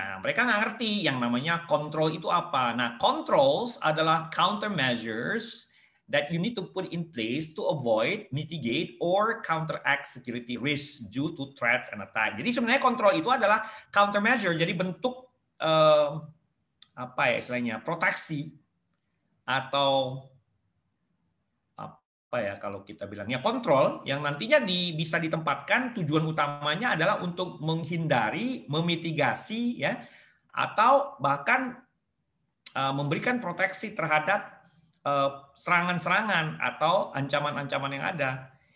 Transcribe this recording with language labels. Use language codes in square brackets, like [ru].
[id] Nah, mereka nggak ngerti yang namanya control itu apa. [en] Nah, controls [id] adalah [en] countermeasures that you need to put in place to avoid, mitigate, or counteract security risks due to threats and attack. [id] Jadi sebenarnya kontrol itu adalah countermeasure, jadi bentuk apa ya istilahnya, proteksi atau apa ya kalau kita bilangnya kontrol yang nantinya bisa ditempatkan tujuan utamanya adalah untuk menghindari, memitigasi, ya, atau bahkan memberikan proteksi terhadap serangan-serangan atau ancaman-ancaman yang ada.